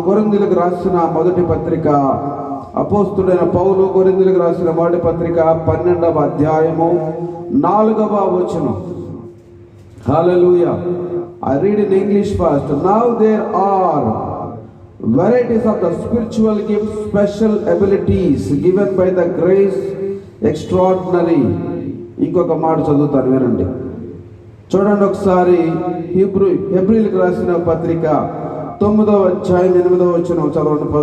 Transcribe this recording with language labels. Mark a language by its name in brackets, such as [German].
[Telugu] కొరింథీయులకు రాసిన మొదటి పత్రిక, అపోస్తుడైన పౌలు కొరింథీయులకు రాసిన మొదటి పత్రిక 12వ అధ్యాయము 4వ వచనం. [English] Hallelujah. I read in English first. Now there are varieties of the spiritual gifts, special abilities given by the grace extraordinary. [Telugu] ఇంకొక మాట చదువుతాను, వినండి. చూడండి ఒకసారి. హెబ్రీయులకు రాసిన పత్రిక 9వ అధ్యాయం 8వ వచనం చదవండి.